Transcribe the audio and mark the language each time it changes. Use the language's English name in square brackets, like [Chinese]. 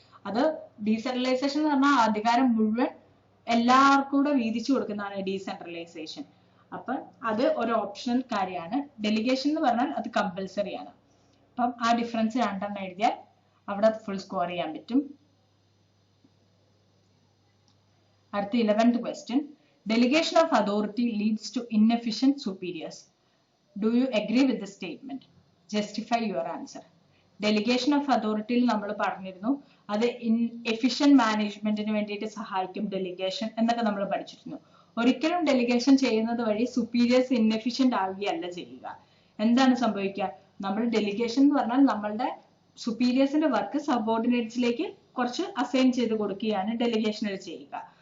[Malayalam] അത് ഡീസെൻട്രലൈസേഷൻ എന്ന് പറഞ്ഞാൽ അധികാരം മുഴുവൻ എല്ലാവർക്കും കൂടെ വീതിച്ചു കൊടുക്കുന്നതാണ് ഡീസെൻട്രലൈസേഷൻ. അപ്പൊ അത് ഒരു ഓപ്ഷണൽ കാര്യമാണ്. ഡെലിഗേഷൻ എന്ന് പറഞ്ഞാൽ അത് കമ്പൽസറി ആണ്. അപ്പം ആ ഡിഫറൻസ് 2 എഴുതിയാൽ അവിടെ ഫുൾ സ്കോർ ചെയ്യാൻ പറ്റും. [English] അടുത്ത 11th question. Delegation of authority leads to inefficient superiors. Do you agree with the statement? Justify your answer. [Malayalam] Delegation of authority നമ്മൾ പറഞ്ഞിരുന്നു, അത് efficient മാനേജ്മെന്റിന് വേണ്ടിയിട്ട് സഹായിക്കും ഡെലിഗേഷൻ എന്നൊക്കെ നമ്മൾ പഠിച്ചിരുന്നു. ഒരിക്കലും ഡെലിഗേഷൻ ചെയ്യുന്നത് വഴി സുപ്പീരിയേഴ്സ് ഇൻഎഫിഷ്യന്റ് ആവുകയല്ല ചെയ്യുക. എന്താണ് സംഭവിക്കുക? നമ്മൾ ഡെലിഗേഷൻ എന്ന് പറഞ്ഞാൽ നമ്മളുടെ സുപ്പീരിയേഴ്സിന്റെ വർക്ക് സബോർഡിനേറ്റ്സിലേക്ക് കുറച്ച് അസൈൻ ചെയ്ത് കൊടുക്കുകയാണ് ഡെലിഗേഷനിൽ ചെയ്യുക.